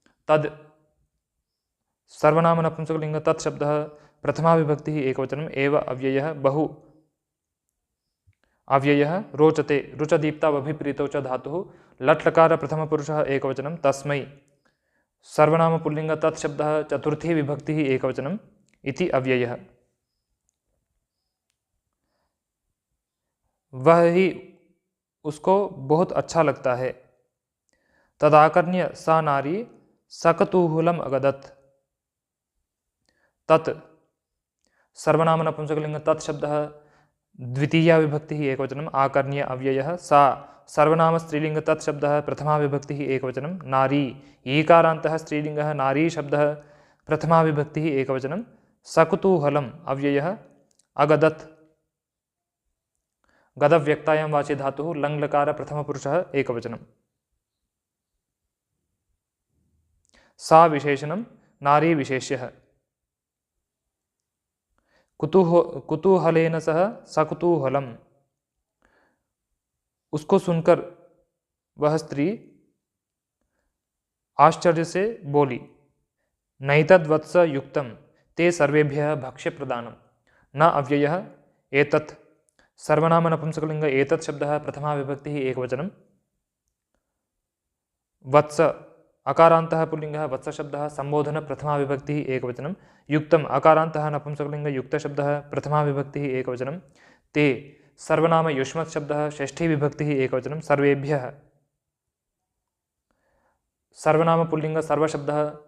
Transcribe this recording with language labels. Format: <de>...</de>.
<sa>तद सर्वनाम नपुंसकलिङ्ग तत्शब्दः प्रथमा विभक्तिः एकवचनम् एव अव्ययः बहु अव्ययः रोचते रुचदीप्ता वभिप्रीतौ च धातुः लट्लकार प्रथमपुरुषः एकवचनं तस्मै सर्वनाम पुल्लिङ्ग तत्शब्दः चतुर्थी विभक्तिः एकवचनम् इति अव्ययः।</sa> <hi>वह ही उसको बहुत अच्छा लगता है।</hi> <sa>तदाकर्ण्य सा नारी सकतूहूलम् अगदत्। तत् सर्वनाम नपुंसकलिङ्ग तत्शब्दः द्वितीया विभक्तिः एकवचनम् आकर्ण्य अव्ययः सा सर्वनाम स्त्रीलिङ्ग तत्शब्दः प्रथमा विभक्तिः एकवचनं नारी ईकारान्तः स्त्रीलिङ्गः नारी शब्दः प्रथमा विभक्तिः एकवचनं सकुतूहलम् अव्ययः अगदत् गदव्यक्तायां वाचि धातुः लङ्लकार प्रथमपुरुषः एकवचनं सा विशेषणं नारी विशेष्यः। कुतूहलेन सह सकुतूहलम्</sa> <hi>उसको सुनकर वह स्त्री आश्चर्य से बोली</hi> <sa>नैतद्वत्स युक्तं ते सर्वेभ्यः भक्ष्य प्रदानम्। न अव्ययः एतत् सर्वनाम नपुंसकलिङ्ग एतत् शब्दः प्रथमा विभक्तिः एकवचनं वत्स अकारान्तः पुल्लिङ्गः वत्सशब्दः संबोधन प्रथमा विभक्तिः एकवचनं युक्तम् अकारान्तः नपुंसकलिङ्ग युक्तशब्दः प्रथमा विभक्तिः एकवचनं ते सर्वनाम युष्मत् शब्दः षष्ठी विभक्तिः एकवचनं सर्वेभ्यः सर्वनाम पुल्लिङ्ग सर्वशब्दः</sa>